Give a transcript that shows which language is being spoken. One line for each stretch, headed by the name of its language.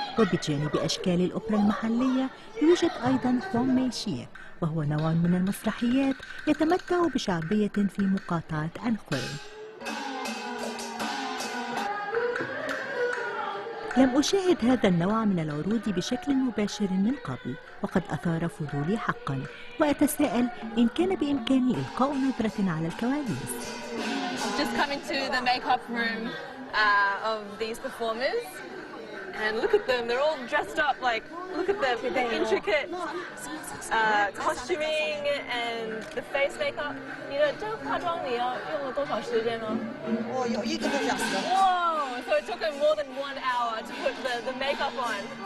Arabic: وبجانب أشكال الأوبرا المحلية يوجد أيضا ميشي، وهو نوع من المسرحيات يتمتع بشعبية في مقاطعة أنخوي. لم أشاهد هذا النوع من العروض بشكل مباشر من قبل، وقد أثار فضولي حقا، وأتساءل إن كان بإمكاني إلقاء نظرة على الكواليس.
English: Just coming to the makeup room of these performers, and look at them, they're all dressed up like, look at the intricate costuming and the face makeup.
Chinese: 你的这个化妆你要用了多少时间呢？我有1个多小时。 Whoa!
English: So it took them more than 1 hour to put the makeup on.